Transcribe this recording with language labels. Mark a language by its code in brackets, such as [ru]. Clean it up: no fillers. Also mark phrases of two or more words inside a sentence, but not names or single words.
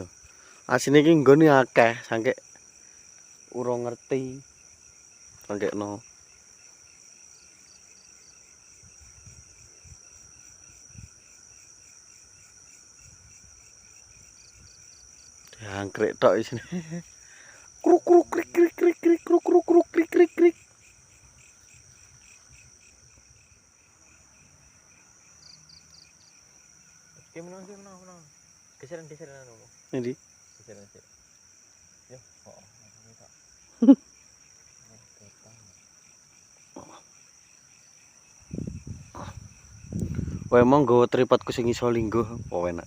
[jv] Asine iki nggone akeh sangke urung ngerti. Sangkekno. Jangkrik tok isine. Kruk kruk krik krik krik krik kruk kruk kruk krik krik krik. Oke, menang. Geseran anu. Endi? Geseran sih. Yo, kok ini tak. Wae mong nggawa tripodku sing iso lingguh, apa enak.